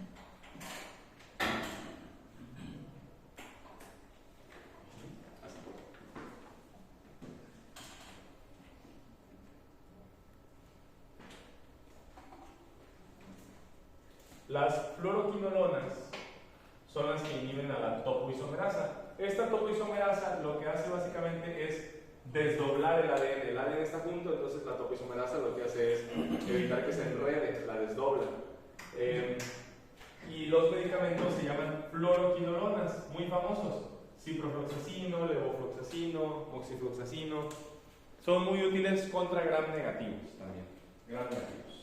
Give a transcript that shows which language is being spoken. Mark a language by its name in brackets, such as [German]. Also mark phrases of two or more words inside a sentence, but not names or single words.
[Spanish] Las fluoroquinolonas son las que inhiben a la topoisomerasa. Esta topoisomerasa lo que hace básicamente es desdoblar el ADN. El ADN está junto, entonces la topoisomerasa lo que hace es evitar que se enrede, la desdobla. Y los medicamentos se llaman fluoroquinolonas, muy famosos. Ciprofloxacino, levofloxacino, moxifloxacino. Son muy útiles contra gram negativos también. Gram negativos.